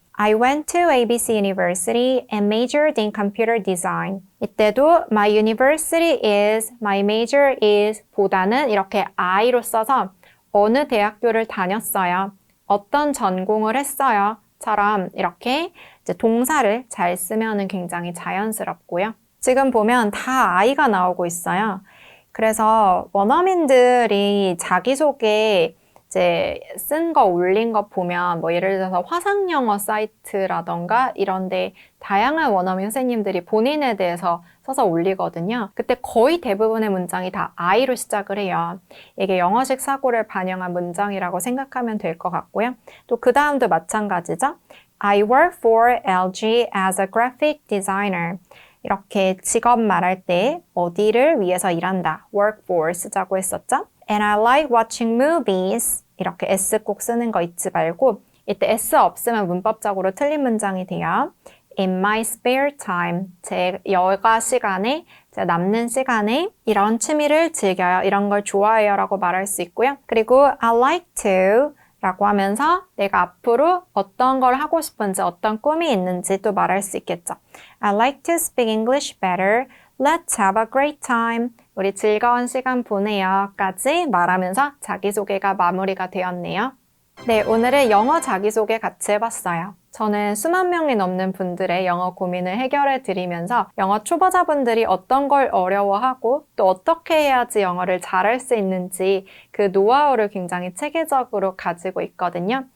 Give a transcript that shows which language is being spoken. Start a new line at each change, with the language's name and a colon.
English: I went to ABC University and majored in computer design.
Korean: 이때도
English: my university is, my major is
Korean: 보다는 이렇게 I로 써서 어느 대학교를 다녔어요. 어떤 전공을 했어요. 처럼 이렇게 이제 동사를 잘 쓰면은 굉장히 자연스럽고요. 지금 보면 다 I가 나오고 있어요. 그래서 원어민들이 자기소개 이제 쓴 거 올린 거 보면 뭐 예를 들어서 화상영어 사이트라던가 이런데 다양한 원어민 선생님들이 본인에 대해서 써서 올리거든요. 그때 거의 대부분의 문장이 다 I로 시작을 해요. 이게 영어식 사고를 반영한 문장이라고 생각하면 될 것 같고요. 또 그 다음도 마찬가지죠.
English: I work for LG as a graphic designer.
Korean: 이렇게 직업 말할 때 어디를 위해서 일한다.
English: work for
Korean: 쓰자고 했었죠.
English: And I like watching movies.
Korean: 이렇게 S 꼭 쓰는 거 잊지 말고 이때 S 없으면 문법적으로 틀린 문장이 돼요.
English: In my spare time.
Korean: 제 여가 시간에, 제 남는 시간에 이런 취미를 즐겨요. 이런 걸 좋아해요. 라고 말할 수 있고요. 그리고
English: I like to
Korean: 라고 하면서 내가 앞으로 어떤 걸 하고 싶은지 어떤 꿈이 있는지 또 말할 수 있겠죠.
English: I like to speak English better. Let's have a great time.
Korean: 우리 즐거운 시간 보내요. 까지 말하면서 자기소개가 마무리가 되었네요. 네, 오늘은 영어 자기소개 같이 해봤어요. 저는 수만 명이 넘는 분들의 영어 고민을 해결해 드리면서 영어 초보자분들이 어떤 걸 어려워하고 또 어떻게 해야지 영어를 잘할 수 있는지 그 노하우를 굉장히 체계적으로 가지고 있거든요.